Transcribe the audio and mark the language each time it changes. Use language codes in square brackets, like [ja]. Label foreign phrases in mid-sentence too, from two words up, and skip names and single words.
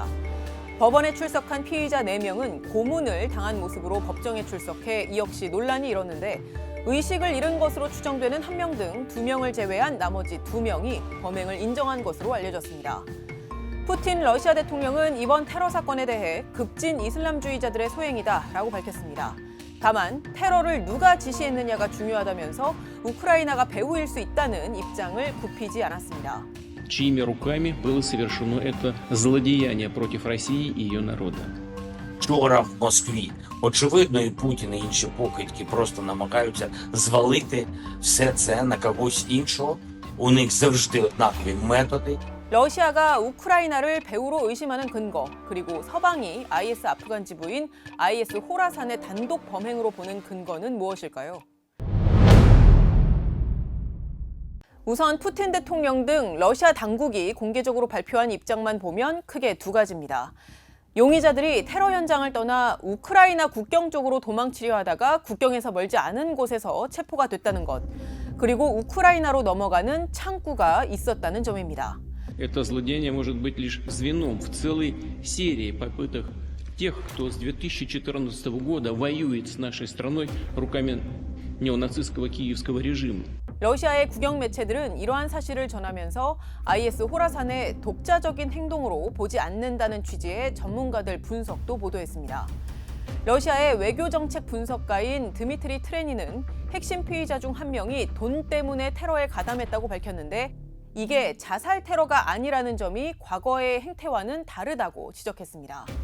[ko] 법원에 출석한 피의자 4명은 고문을 당한 모습으로 법정에 출석해 이 역시 논란이 일었는데 의식을 잃은 것으로 추정되는 1명 등 2명을 제외한 나머지 2명이 범행을 인정한 것으로 알려졌습니다. 푸틴 러시아 대통령은 이번 테러 사건에 대해 급진 이슬람주의자들의 소행이다라고 밝혔습니다. 다만 테러를 누가 지시했느냐가 중요하다면서 우크라이나가 배후일 수 있다는 입장을 굽히지 않았습니다. [ru] Чьими руками было совершено это злодеяние против России и ее народа. [uk] Вчора в Москві, очевидно, і Путін, і інші покидьки просто намагаються звалити все це на когось іншого. У них завжди однакові методи. [ko] 러시아가 우크라이나를 배후로 의심하는 근거, 그리고 서방이 IS 아프간 지부인 IS 호라산의 단독 범행으로 보는 근거는 무엇일까요? 우선 푸틴 대통령 등 러시아 당국이 공개적으로 발표한 입장만 보면 크게 2가지입니다. 용의자들이 테러 현장을 떠나 우크라이나 국경 쪽으로 도망치려 하다가 국경에서 멀지 않은 곳에서 체포가 됐다는 것, 그리고 우크라이나로 넘어가는 창구가 있었다는 점입니다. [ru] Это злодеяние может быть лишь звеном в целой серии попыток тех, кто с 2014 года воюет с нашей страной руками неонацистского киевского режима. [ko] 러시아의 국영 매체들은 이러한 사실을 전하면서 IS 호라산의 독자적인 행동으로 보지 않는다는 취지의 전문가들 분석도 보도했습니다. 러시아의 외교정책 분석가인 드미트리 트레니는 핵심 피의자 중 1명이 돈 때문에 테러에 가담했다고 밝혔는데 이게 자살 테러가 아니라는 점이 과거의 행태와는 다르다고 지적했습니다.